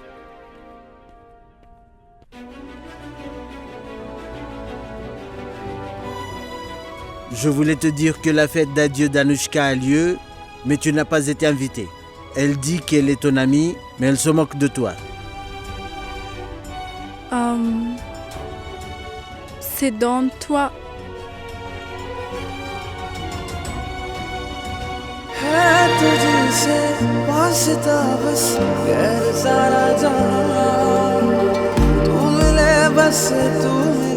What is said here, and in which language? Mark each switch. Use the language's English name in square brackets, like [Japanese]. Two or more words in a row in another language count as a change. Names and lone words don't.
[French] Je voulais te dire que la fête d'adieu d'Anushka a lieu, mais tu n'as pas été invité. Elle dit qu'elle est ton amie, mais elle se moque de toi. C'est dans toi. [Hindi] है तुझसे वास्ता बस गैर सारा जहां तू मिले बस तू